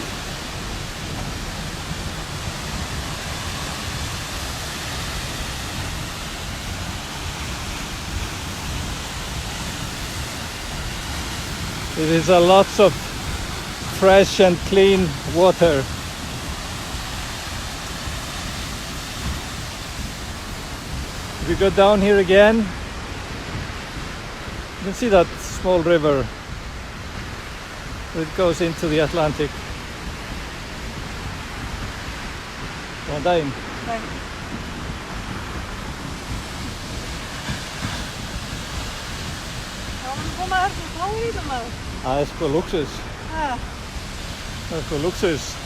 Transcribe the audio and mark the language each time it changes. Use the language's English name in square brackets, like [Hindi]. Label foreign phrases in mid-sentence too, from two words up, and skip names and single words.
[English] It is a lots of fresh and clean water. If you go down here again, you can see that small river. It goes into the Atlantic. [Icelandic] Góðan daginn. Það er sko luxus. Það er sko luxus.